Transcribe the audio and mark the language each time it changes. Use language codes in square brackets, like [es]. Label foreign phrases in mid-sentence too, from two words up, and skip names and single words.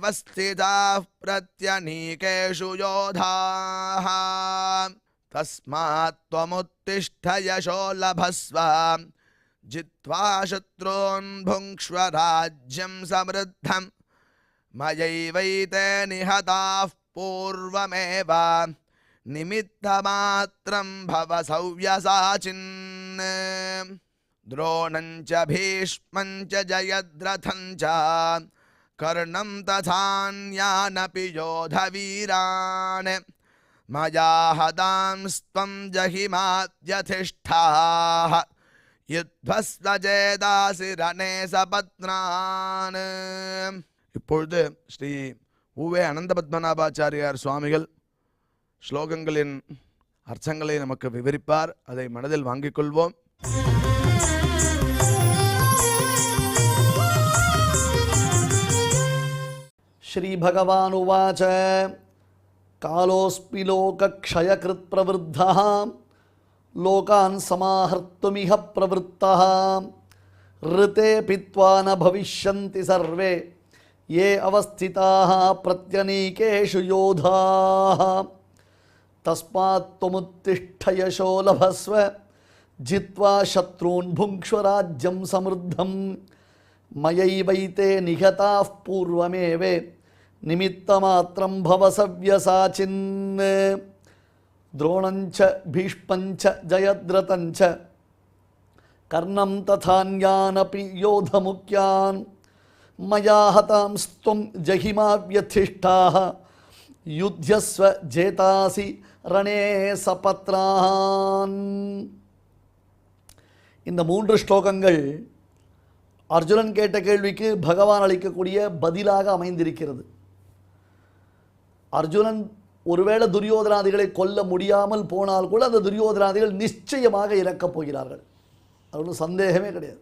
[sa] स्थिताः प्रत्यनीकेषु योधाः तस्मात् त्वमुत्तिष्ठ यशो लभस्व जित्वा शत्रून् भुङ्क्ष्व राज्यं समृद्धम् मयैवैते निहताः पूर्वमेव निमित्तमात्रं भव सव्यसाचिन्। द्रोणञ्च भीष्मञ्च जयद्रथञ्च कर्णं तथान्यानपि योधवीरान् मया हतांस्त्वं जहिमाद्यथिष्ठाः युध्यस्वजेतासि रणे सपत्नान्. [ta] இப்பொழுது ஸ்ரீ உவே அனந்த பத்மநாபாச்சாரியார் சுவாமிகள் ஸ்லோகங்களின் அர்த்தங்களை நமக்கு விவரிப்பார். அதை மனதில் வாங்கிக் கொள்வோம். [sa] श्री भगवान् उवाच कालोऽस्मि लोकक्षयकृत् प्रवृद्धः लोकान् समाहर्तुमिह प्रवृद्धः ऋते पित्वा न भविष्यन्ति सर्वे ये अवस्थिताः प्रत्यनीकेषु योधाः तस्मात् त्वमुत्तिष्ठ यशो लभस्व जित्वा शत्रून् भुङ्क्ष्व राज्यं समृद्धं मयैवैते निहताः पूर्वमेव निमित्तमात्रं भव सव्यसाचिन्. द्रोणञ्च भीष्मञ्च जयद्रथञ्च कर्णं तथान्यानपि योधमुख्यान् मया हतांस्त्वं जहिमाव्यथिष्ठाः युध्यस्व जेतासि रणे सपत्रान्. [ta] இந்த 3 ஸ்லோகங்கள் அர்ஜுனன் கேட்ட கேள்விக்கு பகவான் அளிக்கக்கூடிய பதிலாக அமைந்திருக்கிறது. அர்ஜுனன் ஒருவேளை துரியோதனாதிகளை கொல்ல முடியாமல் போனால் கூட அந்த துரியோதனாதிகள் நிச்சயமாக இறக்கப் போகிறார்கள், அது ஒன்றும் சந்தேகமே கிடையாது.